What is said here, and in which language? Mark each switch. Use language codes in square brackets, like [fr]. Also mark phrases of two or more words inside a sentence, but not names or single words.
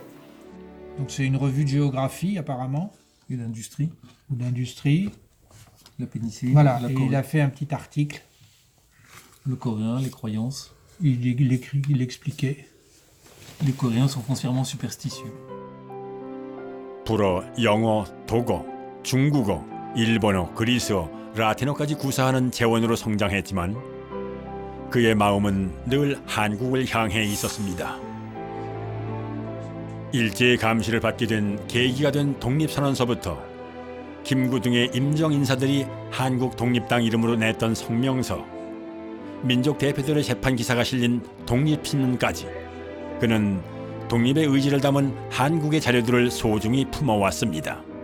[fr] Donc c'est une revue de géographie apparemment. Et d'industrie. Ou d'industrie. La pénicilline. Voilà, et il a fait un petit article. Le coréen, les croyances. Il expliquait. Les Coréens sont foncièrement superstitieux. [ko] 불어, 영어, 독어, 중국어, 일본어, 그리스어, 라틴어까지 구사하는 재원으로 성장했지만 그의 마음은 늘 한국을 향해 있었습니다. 일제의 감시를 받게 된 계기가 된 독립선언서부터 김구 등의 임정 인사들이 한국 독립당 이름으로 냈던 성명서, 민족 대표들의 재판 기사가 실린 독립신문까지 그는 독립의 의지를 담은 한국의 자료들을 소중히 품어왔습니다.